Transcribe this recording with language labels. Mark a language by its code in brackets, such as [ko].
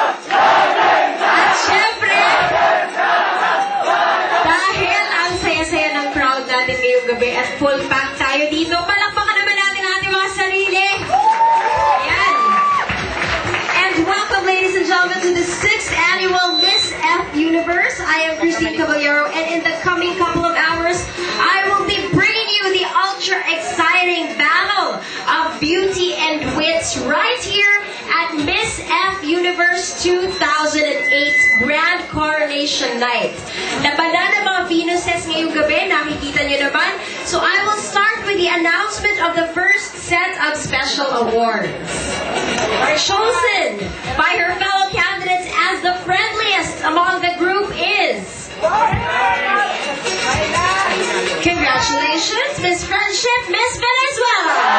[tl] At syempre, dahil ang saya-saya ng crowd natin ngayong gabi at full pack tayo dito, palakpakan naman natin ang ating mga sarili. Yan. [en] And welcome, ladies and gentlemen, to the 6th annual Miss F Universe. I am Christine Caballero, and in the coming couple of hours, I will be bringing you the ultra-exciting battle of beauty and wits right here at Miss F Universe 2008 Grand Coronation Night. [tl] Labanan ng mga Venuses ngayong gabi, nakikita niyo naman. [en] So I will start with the announcement of the first set of special awards. Chosen by her fellow candidates as the friendliest among the group is... Congratulations, Miss Friendship, Miss Venezuela!